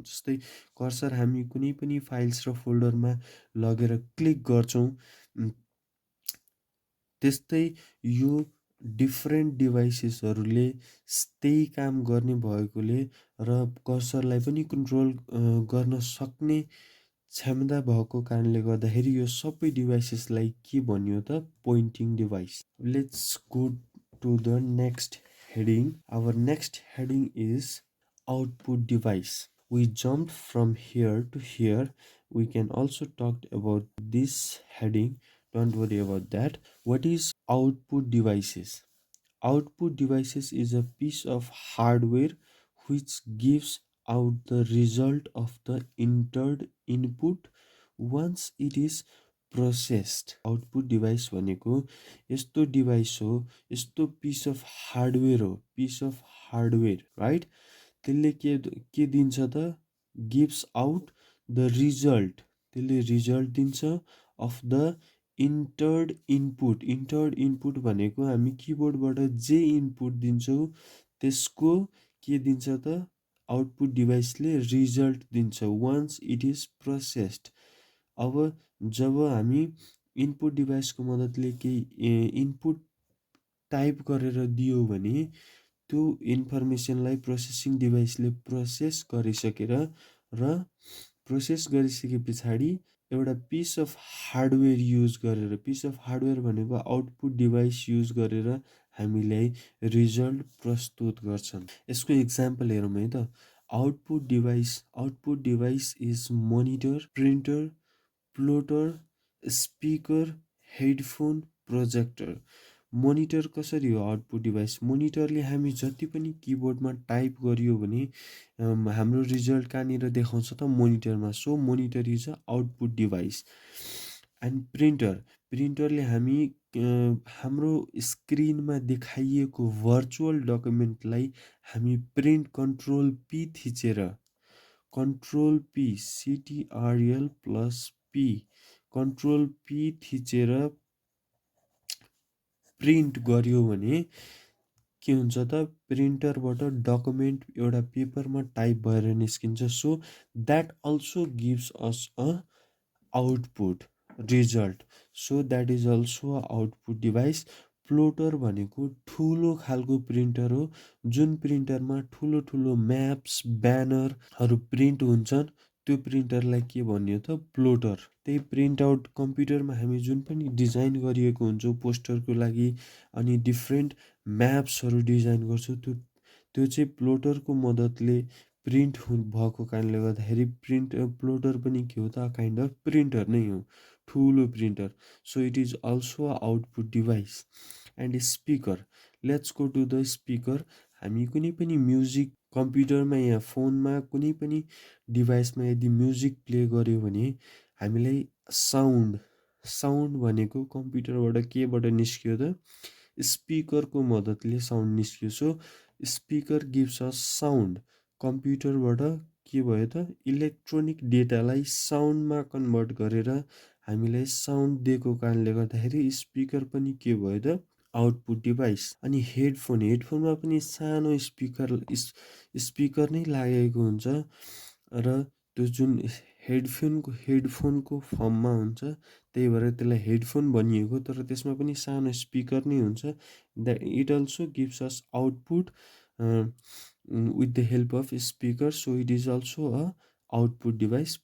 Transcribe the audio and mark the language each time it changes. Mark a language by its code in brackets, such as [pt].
[ne] जस्तै कर्सर हामी कुनै पनि फाइल्स र फोल्डरमा लगेर क्लिक गर्छौँ, त्यस्तै यो डिफ्रेन्ट डिभाइसेसहरूले त्यही काम गर्ने भएकोले र कर्सरलाई पनि कन्ट्रोल गर्न सक्ने क्षमता भएको कारणले गर्दाखेरि यो सबै डिभाइसेसलाई के भनियो त, pointing device. [en] Let's go to the next heading. Our next heading is output device. We jumped from here to here. We can also talk about this heading. Don't worry about that. What is output devices? Output devices is a piece of hardware which gives out the result of the entered input once it is processed. [ne] Output device भनेको यस्तो device हो, यस्तो piece of hardware हो, piece of hardware, right? त्यसले के दिन्छ त? [en] Gives out the result. [ne] त्यसले रिजल्ट दिन्छ [en] Of the entered input. [ne] Entered input भनेको हामी किबोर्डबाट जे इनपुट दिन्छौँ त्यसको के दिन्छ त? आउटपुट डिभाइसले रिजल्ट दिन्छ [en] Once it is processed. [ne] अब जब हामी इनपुट डिभाइसको मद्दतले केही इनपुट टाइप गरेर दियो भने त्यो इन्फर्मेसनलाई प्रोसेसिङ डिभाइसले प्रोसेस गरिसकेर र प्रोसेस गरिसके पछाडि एउटा पिस अफ हार्डवेयर युज गरेर, पिस अफ हार्डवेयर भनेको आउटपुट डिभाइस युज गरेर हामीलाई रिजल्ट प्रस्तुत गर्छन्। यसको इक्जाम्पल हेरौँ है त। [en] Output device is monitor, printer, plotter, speaker, headphone, projector. [ne] Monitor कसरी हो आउटपुट डिभाइस? मोनिटरले हामी जति पनि किबोर्डमा टाइप गरियो भने हाम्रो रिजल्ट कहाँनिर देखाउँछ त? मोनिटरमा। [en] So monitor is a output device. [ne] And प्रिन्टरले हामी हाम्रो स्क्रिनमा देखाइएको भर्चुअल डकुमेन्टलाई हामी प्रिन्ट कन्ट्रोल पी थिचेर, control P, Ctrl plus P, control P थिचेर प्रिन्ट गर्यो भने के हुन्छ त? प्रिन्टरबाट डकुमेन्ट एउटा पेपरमा टाइप भएर निस्किन्छ। [en] So that also gives us a output result. So that is also a output device. [ne] Plotter भनेको ठुलो खालको प्रिन्टर हो, जुन प्रिन्टरमा ठुलो ठुलो म्याप्स, ब्यानरहरू प्रिन्ट हुन्छन्। त्यो प्रिन्टरलाई के भन्यो त? प्लोटर। त्यही प्रिन्ट आउट कम्प्युटरमा हामी जुन पनि डिजाइन गरिएको हुन्छौँ पोस्टरको लागि, अनि डिफ्रेन्ट म्याप्सहरू डिजाइन गर्छौँ, त्यो चाहिँ प्लोटरको मद्दतले प्रिन्ट भएको कारणले गर्दाखेरि प्लोटर पनि के हो त? काइन्ड अफ प्रिन्टर नै हो, ठुलो printer. [en] So it is also a output device. And speaker, let's go to the speaker. [ne] हामी कुनै पनि म्युजिक कम्प्युटरमा या फोनमा कुनै पनि डिभाइसमा यदि म्युजिक प्ले गर्यो भने हामीलाई साउन्ड भनेको कम्प्युटरबाट केबाट निस्कियो त? स्पिकरको मद्दतले साउन्ड निस्कियो। [en] So speaker gives us sound. [ne] कम्प्युटरबाट के भयो त? इलेक्ट्रोनिक डेटालाई साउन्डमा कन्भर्ट गरेर हामीलाई साउन्ड दिएको कारणले गर्दाखेरि स्पिकर पनि के भयो त? Output device. अनि हेडफोनमा पनि सानो स्पिकर नै लागेको हुन्छ र त्यो जुन हेडफोनको फर्ममा हुन्छ, त्यही भएर त्यसलाई हेडफोन भनिएको। तर त्यसमा पनि सानो स्पिकर नै हुन्छ। [en] That it also gives us output with the help of speaker. So it is also a output device.